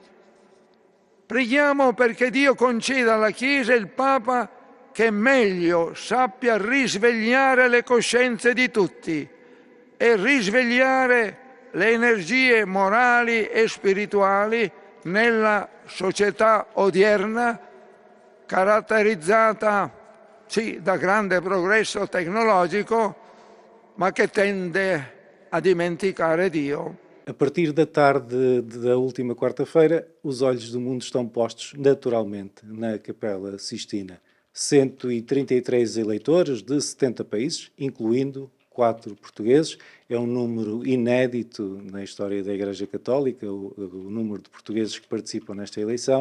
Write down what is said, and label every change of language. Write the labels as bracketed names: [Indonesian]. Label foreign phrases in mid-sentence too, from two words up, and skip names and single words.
[Italian] Preghiamo perché Dio conceda alla Chiesa il Papa che meglio sappia risvegliare le coscienze di tutti e risvegliare le energie morali e spirituali nella società odierna, caratterizzata sì da grande progresso tecnologico, ma che tende a dimenticare Dio. [Portuguese] A partir da tarde da última quarta-feira, os olhos do mundo estão postos naturalmente na Capela Sistina. 133 eleitores de 70 países, incluindo 4 portugueses. É um número inédito na história da Igreja Católica, o número de portugueses que participam nesta eleição.